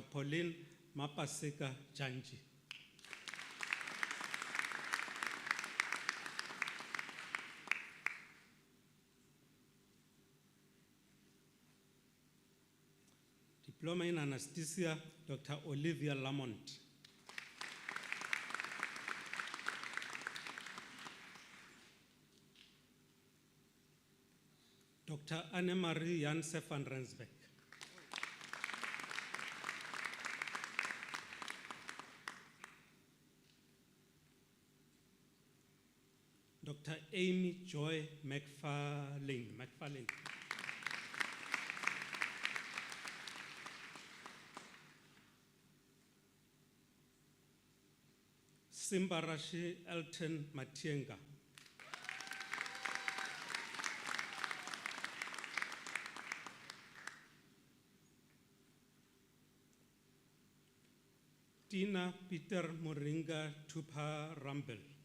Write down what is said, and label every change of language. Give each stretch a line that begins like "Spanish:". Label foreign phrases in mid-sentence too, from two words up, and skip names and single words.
English: Pauline Mapaseka Janji. Diploma in Anesthesia, Dr. Olivia Lamont. Dr. Annemarie Janse van Rensbeck. Dr. Amy Joy McFarlane. Simbarashi Elton Matienga. Tina Peter Moringa Tupa Rambel.